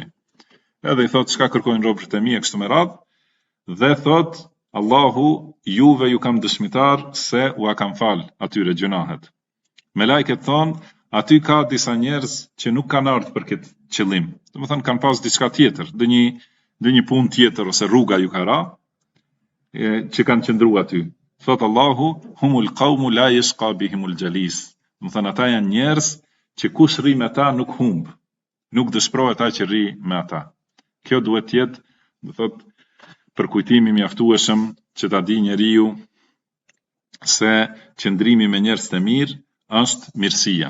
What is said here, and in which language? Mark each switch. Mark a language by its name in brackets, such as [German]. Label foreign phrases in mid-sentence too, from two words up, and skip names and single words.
[Albanian] Edhe i thot: "Çka kërkojnë robërit e mi e kështu me radhë?" Dhe thot Allahu: "Juve ju kam dëshmitar se u a kam fal atyre gjunahet." Melajket thonë: "Aty ka disa njerëz që nuk kanë ardhur për këtë qëllim. Do të thonë kanë pas diçka tjetër, dhe një punë tjetër ose rruga ju ka ra, që kanë qëndruar aty." Thot Allahu: [Arabic] "هم القوم لا يشقى بهم الجليس." [Albanian] Do të thonë ata janë njerëz që kush rri me ta nuk humb, nuk dëshpërohet ai që rri me ata. Kjo duhet të jetë, do thot, për kujtimi mjaftueshëm që ta di njeriu se qëndrimi me njerëz të mirë është mirësia.